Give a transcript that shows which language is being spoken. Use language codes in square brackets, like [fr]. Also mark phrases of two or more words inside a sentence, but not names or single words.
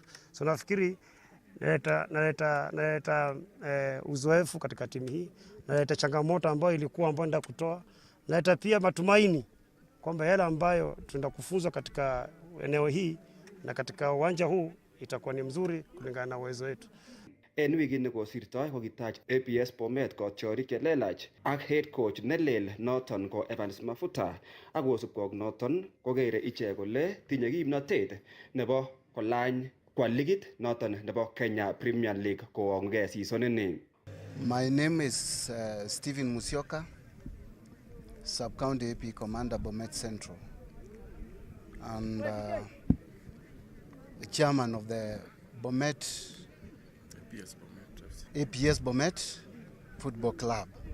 [sw] So nafikiri naleta uzoefu katika timu hii, naleta changamoto ambayo nenda kutoa, naleta pia matumaini kwamba yale ambayo tunaenda kufunzwa katika eneo hii na katika uwanja huu itakuwa ni mzuri kulingana na uwezo wetu. [kln] En wikit nekosirtoi kokitach APS Bomet kotiorik chelelach ak [en] head coach [kln] nelel noton ko Evans Mafuta, ak kosubkei ak noton kokere ichek kole tinye kimnotet nebo kolany kwa ligit noton nebo Kenya Premier League kowong'ugei season ini. [en] My name is Stephen Musyoka, Sub-County AP Commander Bomet Central, and the chairman of the APS Bomet Football Club.